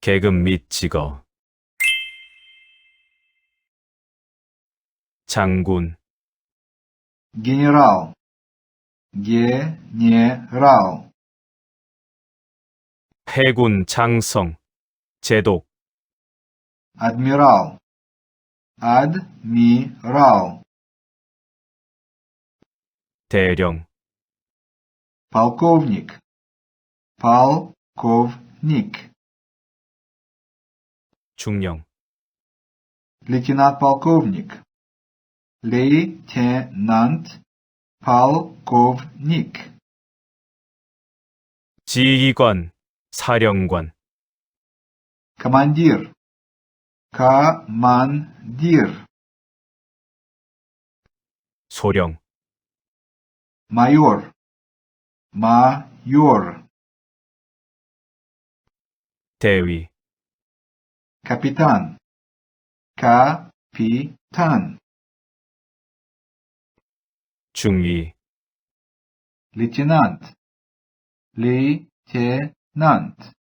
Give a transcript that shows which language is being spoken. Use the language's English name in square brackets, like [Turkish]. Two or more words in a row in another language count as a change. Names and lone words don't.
[Korean] 계급 및 직업. 장군, [Russian] генерал, генерал, [Korean] 해군 장성, 제독, [Russian] адмирал, адмирал, [Korean] 대령, [Russian] полковник, полковник, [Korean] 중령, [Russian] лейтенант-полковник, лейтенант-полковник, [Korean] 지휘관, 사령관, [Russian] командир, командир, [Korean] 소령, [Russian] майор, майор, [Korean] 대위, [Russian] капитан, капитан, [Korean] 중위, [Russian] лейтенант, лейтенант,